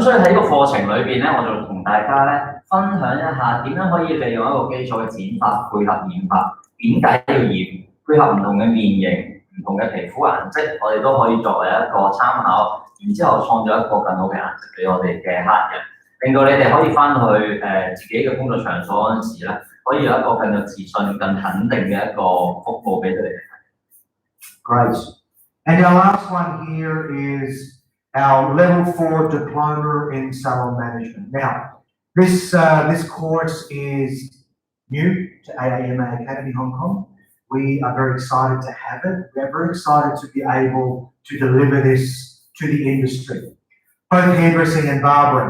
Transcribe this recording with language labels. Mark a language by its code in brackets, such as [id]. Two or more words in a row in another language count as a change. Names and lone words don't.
[yue] 所以喺個課程裏邊咧，我就同大家咧分享一下點樣可以利用一個基礎嘅剪法配合染髮，點解要染，配合唔同嘅面型、唔同嘅皮膚顏色，我哋都可以作為一個參考，然之後創造一個更好嘅顏色俾我哋嘅客人，令到你哋可以翻去自己嘅工作場所嗰陣時咧。可以有一個更有自信、更肯定嘅一個服務俾佢哋。 [en] Great. And our last one here is our level 4 diploma in salon management. Now, this course is new to AHMA Academy Hong Kong. We are very excited to have it. We are very excited to be able to deliver this to the industry, both hairdressing and barbering.